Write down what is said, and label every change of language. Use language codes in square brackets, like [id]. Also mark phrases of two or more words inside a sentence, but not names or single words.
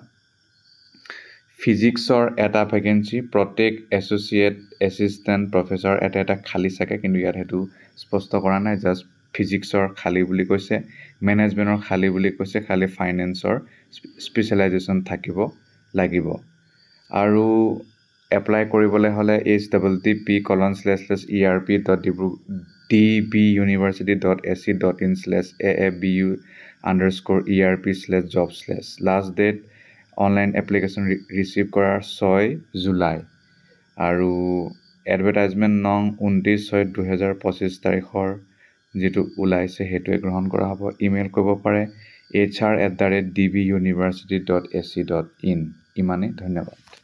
[as] ফিজিক্সৰ এটা ভেকেঞ্চি, প্ৰত্যেক [en] associate assistant professor [as] এটা খালী থাকে, কিন্তু ইয়াত সেইটো স্পষ্ট কৰা নাই, জাষ্ট ফিজিক্সৰ খালী বুলি কৈছে, মেনেজমেণ্টৰ খালী বুলি কৈছে, খালী ফাইনেন্সৰ স্পেচিয়েলাইজেশ্যন থাকিব লাগিব। আৰু এপ্লাই কৰিবলৈ হ'লে http://erp.dbuniversity.ac.in/aabu_erp/job/. [en] last date online application receive [as] কৰাৰ 6 জুলাই আৰু এডভাৰটাইজমেণ্ট নং 29/6/2025 তাৰিখৰ যিটো ওলাইছে সেইটোৱে গ্ৰহণ কৰা হ'ব। ইমেইল কৰিব পাৰে hr@dbuniversity.ac.in। ইমানেই, ধন্যবাদ।